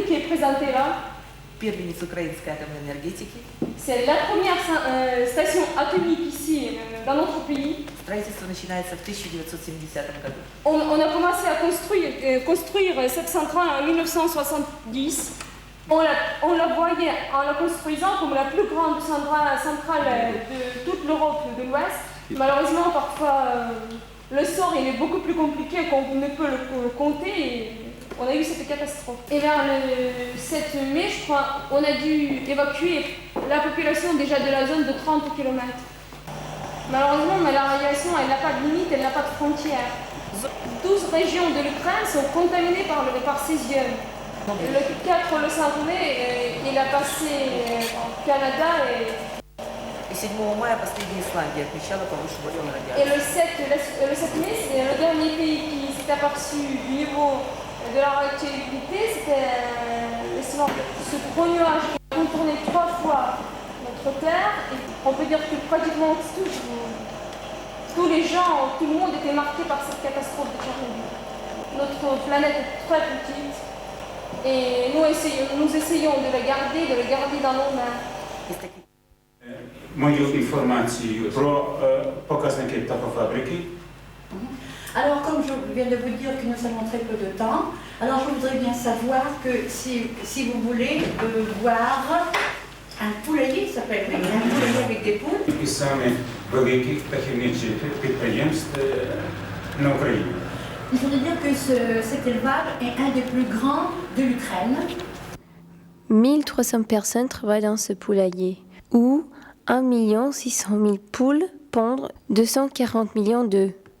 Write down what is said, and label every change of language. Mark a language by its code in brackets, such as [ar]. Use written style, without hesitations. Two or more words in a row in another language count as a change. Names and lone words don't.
[fr] présenter là. [ru] Первенец украинской атомной энергетики. [fr] C'est la première station atomique ici, dans notre pays. [ru] Строительство начинается в 1970 году. [fr] On a commencé à construire cette centrale en 1970. On la voyait en la construisant comme la plus grande centrale de toute l'Europe de l'Ouest. Malheureusement, parfois, le sort il est beaucoup plus compliqué qu'on ne peut le compter. Et on a eu cette catastrophe. Et vers le 7 mai, je crois, on a dû évacuer la population déjà de la zone de 30 km. Malheureusement, mais la radiation, elle n'a pas de limite, elle n'a pas de frontières. 12 régions de l'Ukraine sont contaminées par césium. Le 4, le 5 mai, il a passé au Canada [ru] И 7 мая последняя Исландия отмечала повышенный уровень [fr] et [ru] радиации. [fr] le 7 mai, c'est le dernier pays qui s'est aperçu du niveau de la radioactivité, c'était l'Islande. Ce gros nuage qui a contourné 3 fois notre Terre, et on peut dire que pratiquement tous les gens, tout le monde était marqué par cette catastrophe de Tchernobyl. Notre planète est très petite et nous essayons de la garder dans nos mains. [uk] Мою інформацію про показники птахофабрики. [fr] Alors, comme je viens de vous dire que nous avons très peu de temps, alors je voudrais bien savoir que si vous voulez voir un poulailler, ça s'appelle un poulailler avec des poules. [uk] І саме великих птахівничих підприємств на Україні. [fr] Il faudrait dire que cet élevage est un des plus grands de l'Ukraine. 1300 personnes travaillent dans ce poulailler, où 1 600 000 poules pondent 240 millions d'œufs.